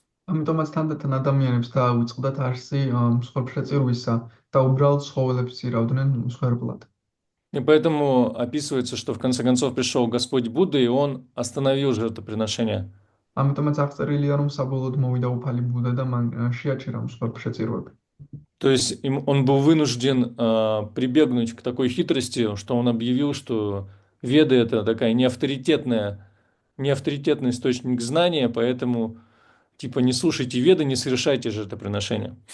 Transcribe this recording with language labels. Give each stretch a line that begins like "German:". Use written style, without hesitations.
Georgian: ამიტომაც თანდათან ადამიანებს დაუწყდათ არსი მსხვერპლშეწირვისა და უბრალოდ ცხოველებს წირავდნენ მსხვერპლად.
Russian: И поэтому описывается, что в конце концов пришел Господь Будда, и он остановил жертвоприношение.
Georgian: ამიტომაც აღწერილია, რომ საბოლოოდ მოვიდა უფალი ბუდა და მან შეაჩერა მსხვერპლშეწირვები.
Russian: То есть он был вынужден прибегнуть к такой хитрости, что он объявил, что Веды это такая неавторитетный источник знания, поэтому типа не слушайте Веды, не совершайте жертвоприношения.